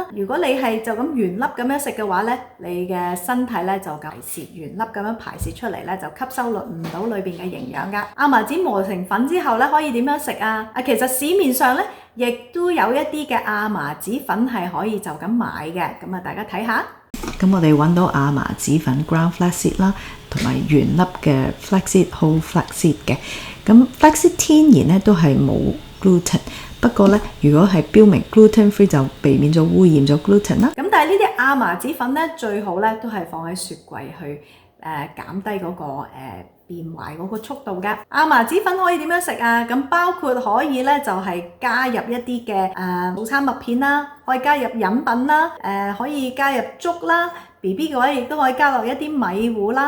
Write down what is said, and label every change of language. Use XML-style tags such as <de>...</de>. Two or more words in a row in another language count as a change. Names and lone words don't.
<yue>如果你係就咁原粒咁樣食嘅話咧，你嘅身體咧就排泄原粒咁樣排泄出嚟咧，就吸收唔到裏邊嘅營養㗎。亞麻籽磨成粉之後咧，可以點樣食啊？其實市面上咧，亦都有一啲嘅亞麻籽粉係可以就咁買嘅，咁啊大家睇下。咁我哋揾到亞麻籽粉</yue> <en>ground flaxseed</en> <yue>啦，同埋原粒嘅 flaxseed</yue> <en>whole flaxseed</en> <yue>嘅。咁 flaxseed 天然咧都係冇 gluten， 不過咧如果係標明</yue> <en>gluten free</en> <yue>就避免咗污染咗 gluten 啦。咁但係呢啲亞麻籽粉咧最好咧都係放喺雪櫃去減低嗰個變壞嗰個速度㗎。亞麻籽粉可以點樣食啊？咁包括可以咧就係加入一啲嘅早餐麥片啦，可以加入飲品啦，可以加入粥啦。BB 嘅話亦都可以加落一啲米糊啦。</yue>